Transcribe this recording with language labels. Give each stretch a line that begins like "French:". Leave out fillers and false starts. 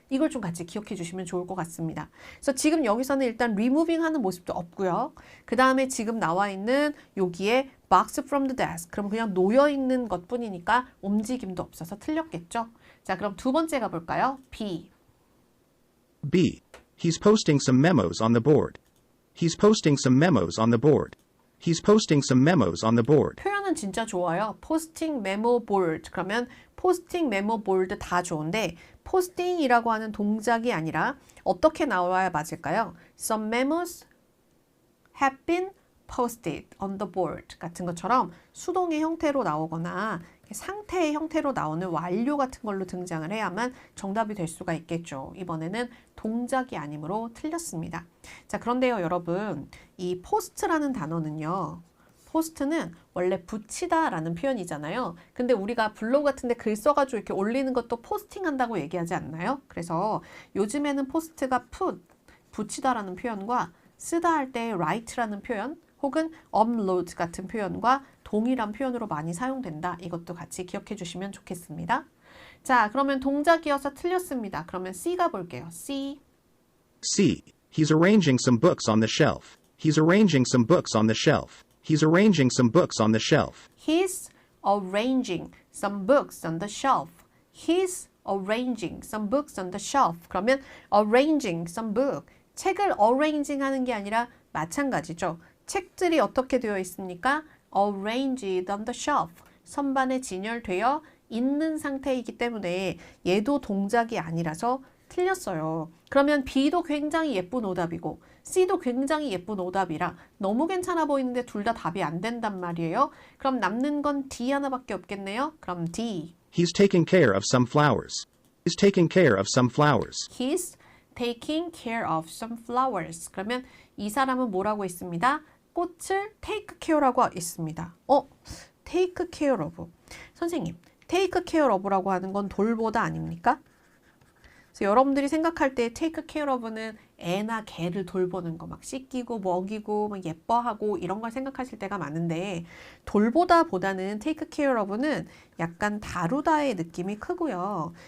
Korean: 이걸 좀 같이 기억해 주시면 좋을 것 같습니다. 그래서 지금 여기서는 일단 removing 하는 모습도 없고요. 그 다음에 지금 나와 있는 여기에
English: box from the desk.
Korean: 그럼 그냥 놓여 있는 것 뿐이니까 움직임도 없어서 틀렸겠죠. 자, 그럼 두 번째 가볼까요?
English: B. B. He's posting some memos on the board. He's posting some memos on the board. He's posting some memos on the board.
Korean: 표현은 진짜 좋아요.
English: posting memo board.
Korean: 그러면 posting memo board 다 좋은데 posting이라고 하는 동작이 아니라 어떻게 나와야 맞을까요?
English: Some memos have been posted on the board
Korean: 같은 것처럼 수동의 형태로 나오거나 상태의 형태로 나오는 완료 같은 걸로 등장을 해야만 정답이 될 수가 있겠죠. 이번에는 동작이 아니므로 틀렸습니다. 자, 그런데요, 여러분, 이 post라는 단어는요. post는 원래 붙이다 라는 표현이잖아요. 근데 우리가 블로그 같은데 글 써가지고 이렇게 올리는 것도 포스팅 한다고 얘기하지 않나요? 그래서 요즘에는 post가 put, 붙이다 라는 표현과 쓰다 할 때 write라는 표현 혹은 upload 같은 표현과 동일한 표현으로 많이 사용된다. 이것도 같이 기억해 주시면 좋겠습니다. 자, 그러면 동작이어서 틀렸습니다. 그러면 C가 볼게요. C.
English: C. He's arranging some books on the shelf. He's arranging some books on the shelf. He's arranging some books on the shelf. He's arranging some books on the shelf. He's arranging some books on the shelf.
Korean: 그러면
English: arranging some book.
Korean: 책을 arranging 하는 게 아니라 마찬가지죠. 책들이 어떻게 되어 있습니까?
English: arranged on the shelf.
Korean: 선반에 진열되어 있는 상태이기 때문에 얘도 동작이 아니라서 틀렸어요. 그러면 B도 굉장히 예쁜 오답이고 C도 굉장히 예쁜 오답이라 너무 괜찮아 보이는데 둘 다 답이 안 된단 말이에요. 그럼 남는 건 D 하나밖에 없겠네요. 그럼 D.
English: He's taking care of some flowers. He's taking care of some flowers. He's taking care of some flowers.
Korean: 그러면 이 사람은 뭐라고 있습니다? 꽃을 take care라고 있습니다.
English: take care of.
Korean: 선생님, take care of라고 하는 건 돌보다 아닙니까? 그래서 여러분들이 생각할 때 take care of는 애나 개를 돌보는 거 막 씻기고 먹이고 막 예뻐하고 이런 걸 생각하실 때가 많은데 돌보다 보다는 take care of는 약간 다루다의 느낌이 크고요.